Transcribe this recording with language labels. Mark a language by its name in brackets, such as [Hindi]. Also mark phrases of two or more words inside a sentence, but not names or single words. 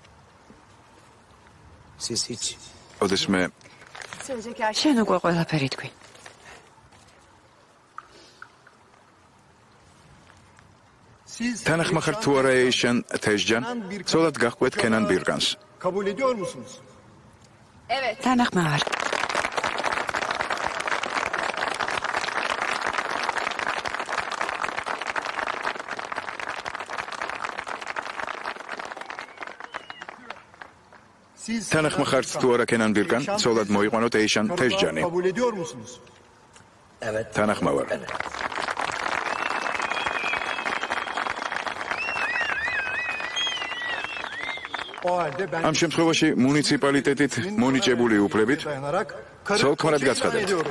[Georgian] შენ უკვე ყველაფერი თქვი. თანახმახართ თუ არა ეიშან თეჟჯან, ცოლად გაჰყვეთ კენან ბირკანს. [Turkish] Kabul ediyor musunuz? Evet. [Georgian] თანახმავარ. თანახმახართ თუ არა კენან ბირკან, ცოლად მოიყვანოთ ეიშან თეჟჯანი. [Turkish] Kabul ediyor musunuz? [Georgian] თანახმავარ. ამ შემთხვევაში მუნიციპალიტეტით მონიჭებული უფლებით ცოლ-ქმრად გაცხადებთ.